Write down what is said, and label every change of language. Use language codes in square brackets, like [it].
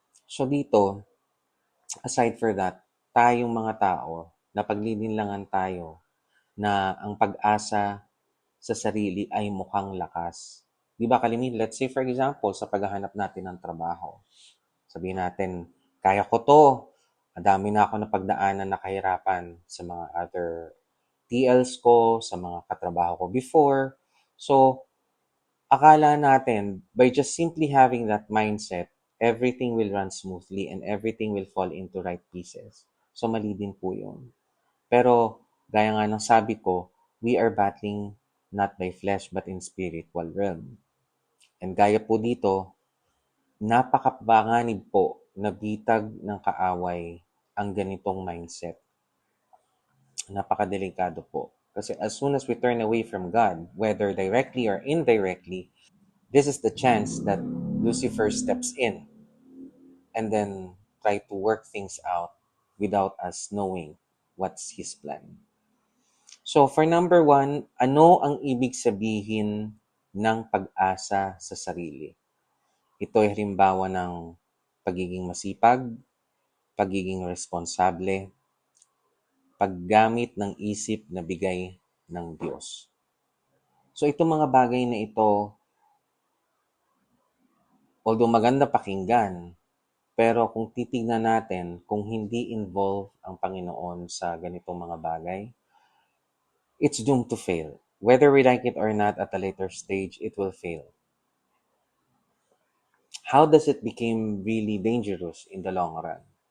[tl] So dito, [en] aside for that, [tl] tayong mga tao, napaglilinlangan tayo na ang pag-asa sa sarili ay mukhang lakas. Di ba kalimitan, [en] let's say for example, [tl] sa paghahanap natin ng trabaho. Sabihin natin, kaya ko to. Madami na ako napagdaanan na kahirapan sa mga other TLs ko, sa mga katrabaho ko before. [en] So, [tl] akala natin, [en] by just simply having that mindset, everything will run smoothly and everything will fall into right pieces. [tl] So, mali din po yun. Pero, gaya nga ng sabi ko, [en] we are battling not by flesh but in spiritual realm. [tl] And gaya po dito, napakapanganib po na bitag ng kaaway ang ganitong mindset. Napakadelikado po. [en] Kasi as soon as we turn away from God, whether directly or indirectly, this is the chance that Lucifer steps in and then try to work things out without us knowing what's his plan. [tl] So for number 1, ano ang ibig sabihin ng pag-asa sa sarili? Ito ay halimbawa ng pagiging masipag, pagiging responsable, paggamit ng isip na bigay ng Diyos. So itong mga bagay na ito, although maganda pakinggan, pero kung titignan natin, kung hindi involved ang Panginoon sa ganitong mga bagay, [en] it's doomed to fail. Whether we like it or not, at a later stage, it will fail. How does it become really dangerous in the long run?